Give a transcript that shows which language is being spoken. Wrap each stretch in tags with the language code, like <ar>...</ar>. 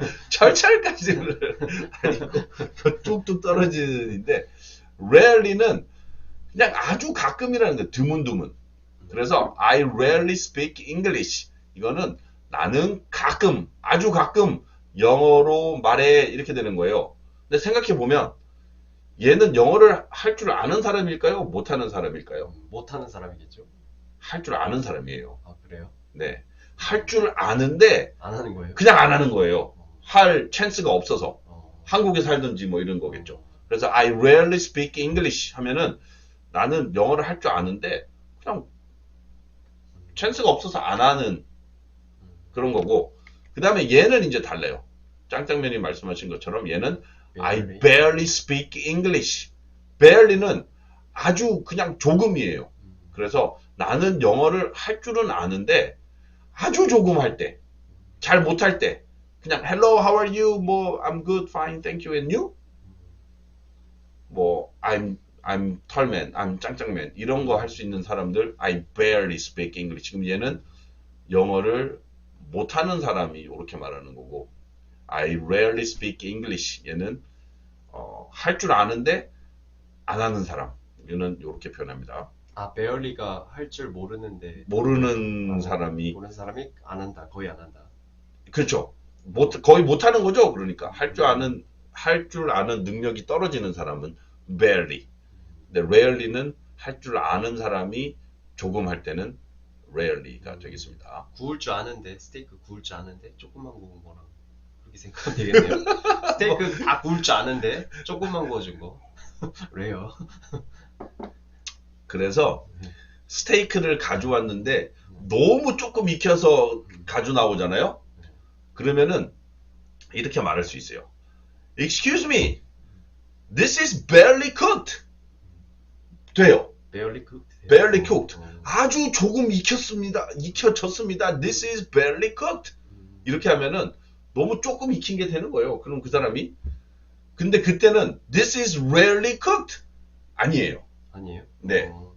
<ko>철철까지는 아니고 뚝뚝 떨어지는데 rarely는 그냥 아주 가끔이라는 거예요. 드문드문. 그래서</ko> <en>I rarely speak English.</en> <ko>이거는 나는 가끔, 아주 가끔 영어로 말해 이렇게 되는 거예요. 근데 생각해 보면 얘는 영어를 할 줄 아는 사람일까요? 못하는 사람일까요? 못하는 사람이겠죠. 할 줄 아는 사람이에요. 아 그래요? 네, 할 줄 아는데 안 하는 거예요? 그냥 안 하는 거예요. 할 찬스가 없어서. 어. 한국에 살든지 뭐 이런 거겠죠. 그래서</ko> <en>I rarely speak English</en> <ko>하면은 나는 영어를 할 줄 아는데 그냥 찬스가 없어서 안 하는 그런 거고, 그 다음에 얘는 이제 달라요. 짱짱맨이 말씀하신 것처럼 얘는</ko> <en>I barely speak English.</en> <ko>barely는 아주 그냥 조금이에요. 그래서 나는 영어를 할 줄은 아는데 아주 조금 할 때, 잘 못할 때 그냥</ko> <en>hello, how are you?</en> <ko>뭐</ko> <en>I'm good, fine, thank you, and you?</en> <ko>뭐 I'm 털맨, I'm 짱짱맨 이런 거 할 수 있는 사람들</ko> <en>I barely speak English.</en> <ko>지금 얘는 영어를 못하는 사람이 이렇게 말하는 거고,</ko> <en>I rarely speak English.</en> <ko>얘는 할 줄 아는데 안 하는 사람. 얘는 이렇게 표현합니다. 아 barely가 할 줄 모르는데 모르는 사람이 모르는 사람이 안 한다. 거의 안 한다. 그렇죠. 거의 못하는 거죠. 그러니까 할 줄 아는 능력이 떨어지는 사람은 barely. 근데 rarely는 할 줄 아는 사람이 조금 할 때는 rarely가 되겠습니다. 구울 줄 아는데 스테이크 구울 줄 아는데 조금만 구운 거랑 그렇게 생각하면 되겠네요. 스테이크 다 구울 줄 아는데 조금만 구워준 거. 레어. 그래서 스테이크를 가져왔는데 너무 조금 익혀서 가져 나오잖아요. 그러면은 이렇게 말할 수 있어요.</ko> <en>Excuse me, this is barely cooked.</en> <ko>돼요.</ko> <en>barely cooked. barely cooked.</en> <ko>아주 조금 익혀졌습니다.</ko> <en>This is barely cooked.</en> <ko>이렇게 하면은 너무 조금 익힌 게 되는 거예요. 그럼 그 사람이 근데 그때는</ko> <en>this is rarely cooked</en> <ko>아니에요. 아니에요? 네.</ko>